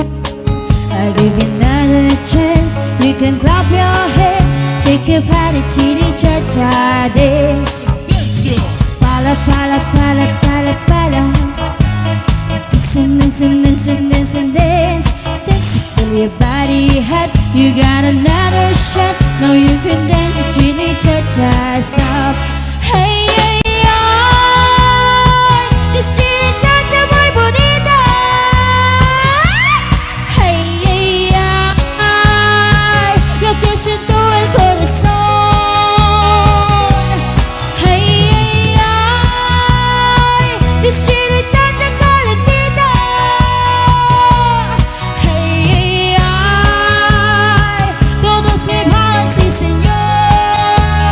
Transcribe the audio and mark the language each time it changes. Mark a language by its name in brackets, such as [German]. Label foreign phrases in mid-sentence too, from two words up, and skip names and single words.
[English] I'll give you another chance. You can clap your hands, shake your body, chitty cha cha dance. Pala pala pala pala pala. Listen, listen, listen, listen, dance. Dance till your body hot. You got another shot. Now you can dance, chitty cha cha. Stop. Hey, hey, hey. This chitty cha cha [Spanish] muy bonita. Que siento el corazón. [English] Hey, ay, ay, this chili chacha calentita. Hey, ay, ay, [Spanish] todos me van, sí señor.